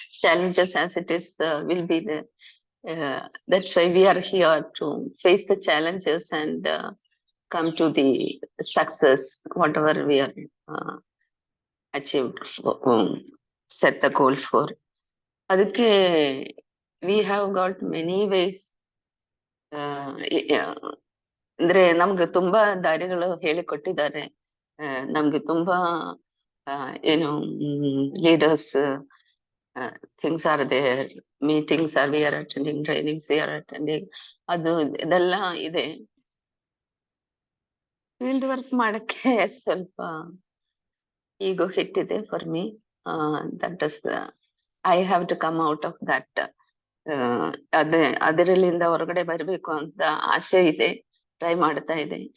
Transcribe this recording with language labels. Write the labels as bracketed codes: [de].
[en] Challenges as it is will be there. That's why we are here to face the challenges and come to the success, whatever we are achieved, set the goal for. Adike we have got many ways. [kn] ಅಂದ್ರೆ ನಮ್ಗೆ ತುಂಬಾ ದಾರಿಗಳು ಹೇಳಿಕೊಟ್ಟಿದ್ದಾರೆ. ನಮ್ಗೆ ತುಂಬಾ ಏನು leaders, [en] things are there, meetings are we are attending, trainings we are attending, [kn] ಅದು ಇದೆಲ್ಲ ಇದೆ. ಫೀಲ್ಡ್ ವರ್ಕ್ ಮಾಡಕ್ಕೆ ಸ್ವಲ್ಪ ಈಗೋ ಹಿಟ್ಟಿದೆ [en] For me. That is I have to come out of that. [kn] ಅದರಲ್ಲಿಂದ ಹೊರಗಡೆ ಬರ್ಬೇಕು ಅಂತ ಆಸೆ ಇದೆ, ಟ್ರೈ ಮಾಡ್ತಾ ಇದೆ.